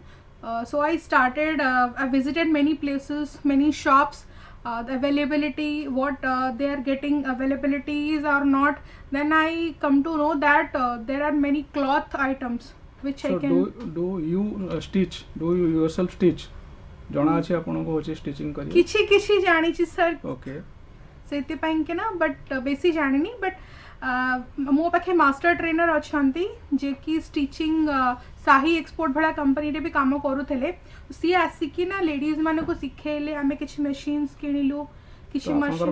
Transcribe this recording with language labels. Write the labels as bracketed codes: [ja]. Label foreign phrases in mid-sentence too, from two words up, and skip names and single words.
[en] So I started. I visited many places, many shops. The availability, what they are getting availabilities or not. Then I come to know that there are many cloth items which So I can. do you stitch? Do you yourself stitch? [or] ଜଣା ଅଛି ଆପଣଙ୍କୁ ହେଉଛି ଷ୍ଟିଚିଂ କରି? କିଛି କିଛି ଜାଣିଛି ସାର୍, ଓକେ, ସେଥିପାଇଁ କି ନା, ବଟ୍ ବେଶୀ ଜାଣିନି. ବଟ୍ ମୋ ପାଖେ [en] master trainer [or] ଅଛନ୍ତି ଯିଏକି ଷ୍ଟିଚିଂ ସାହି ଏକ୍ସପୋର୍ଟ ଭଳିଆ କମ୍ପାନୀରେ ବି କାମ କରୁଥିଲେ. ସିଏ ଆସିକି ନା ଲେଡ଼ିଜ୍ ମାନଙ୍କୁ ଶିଖେଇଲେ. ଆମେ କିଛି ମେସିନ୍ସ କିଣିଲୁ, କିଛି ମେସିନ୍.